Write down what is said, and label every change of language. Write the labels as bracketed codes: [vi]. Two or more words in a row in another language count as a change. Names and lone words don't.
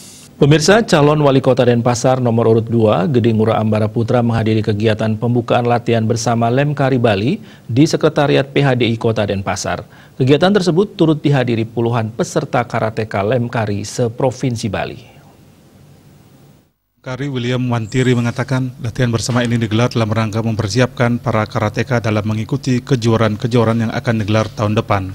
[id] Pemirsa, calon wali kota Denpasar nomor urut 2, Gede Ngurah Ambara Putra menghadiri kegiatan pembukaan latihan bersama Lemkari Bali di Sekretariat PHDI Kota Denpasar. Kegiatan tersebut turut dihadiri puluhan peserta karateka Lemkari seprovinsi Bali. Kari William Wantiri mengatakan latihan bersama ini digelar dalam rangka mempersiapkan para karateka dalam mengikuti kejuaraan-kejuaraan yang akan digelar tahun depan.